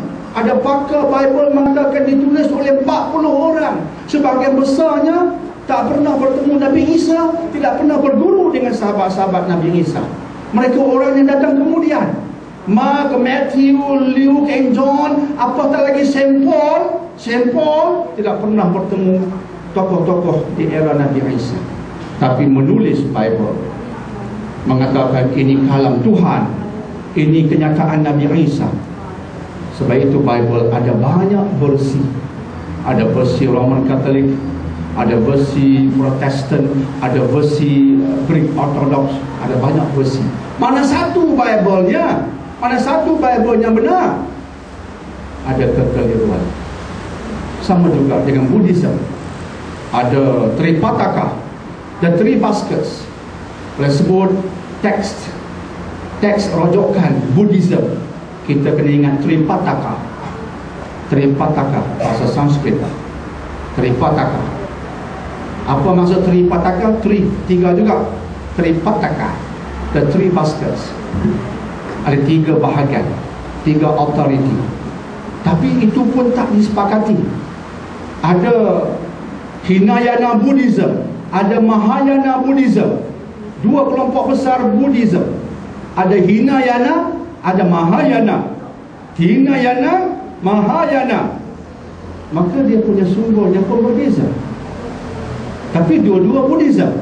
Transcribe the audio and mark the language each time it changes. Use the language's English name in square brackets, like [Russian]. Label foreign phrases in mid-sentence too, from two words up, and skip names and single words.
[Malay] Ada pakar Bible mengatakan ditulis oleh 40 orang. Sebahagian besarnya tak pernah bertemu Nabi Isa, tidak pernah berguru dengan sahabat-sahabat Nabi Isa. Mereka orang yang datang kemudian. Mark, Matthew, Luke and John, apatah lagi Saint Paul. Saint Paul tidak pernah bertemu tokoh-tokoh di era Nabi Isa, tapi menulis Bible, mengatakan ini kalam Tuhan, ini kenyataan Nabi Isa. Sebab itu Bible ada banyak versi. Ada versi Roman Katolik, ada versi Protestan, ada versi Greek Orthodox, ada banyak versi. Mana satu Bible-nya? Mana satu Bible-nya benar? Ada kekeliruan. Sama juga dengan Buddhism. Ada Tripitaka, [English] the three baskets. [Malay] Boleh sebut teks rojokan Buddhism. Kita kena ingat Tripitaka. Tripitaka, bahasa Sanskrit. Tripitaka. Apa maksud Tripitaka? Tiga juga. Tripitaka, [English] the three baskets. [Malay] Ada 3 bahagian, 3 authority. Tapi itu pun tak disepakati. Ada Hinayana Buddhism, ada Mahayana Buddhism. 2 kelompok besar Buddhism. Ada Hinayana, ada Mahayana. Hinayana, Mahayana. Maka dia punya sumbernya pun berbeza. Tapi dua-dua Buddhism.